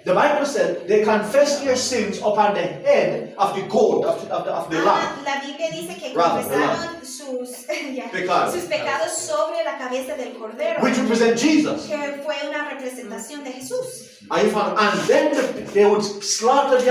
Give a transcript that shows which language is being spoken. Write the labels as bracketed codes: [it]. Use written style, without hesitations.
[en] The Bible said they confess their sins upon the head of the goat, of the lamb. [es] La Biblia dice que [en] Rather, [es] confesaron sus, Pecados. sus pecados sobre la cabeza del cordero, [en] Which represent Jesus. [es] que fue una representación de Jesús. [en] Are you following? And then they would slaughter the